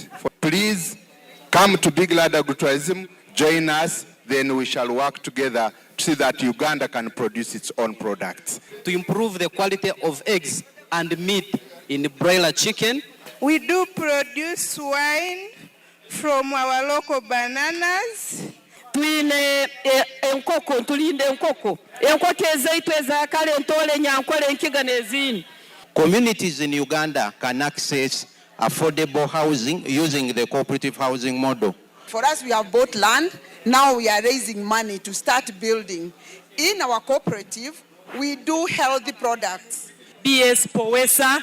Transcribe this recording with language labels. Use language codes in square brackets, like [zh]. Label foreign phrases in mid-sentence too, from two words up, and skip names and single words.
[en] Please come to Big Lad Agritourism, join us, then we shall work together to see that Uganda can produce its own products. To improve the quality of eggs and meat in broiler chicken. We do produce wine from our local bananas. [nyn] Tulinde enkoko ezaitu ezakale entole nyankole enkiga nezindi. [en] Communities in Uganda can access affordable housing using the cooperative housing model. For us, we have bought land. Now we are raising money to start building. In our cooperative, we do healthy products. BS Powesa,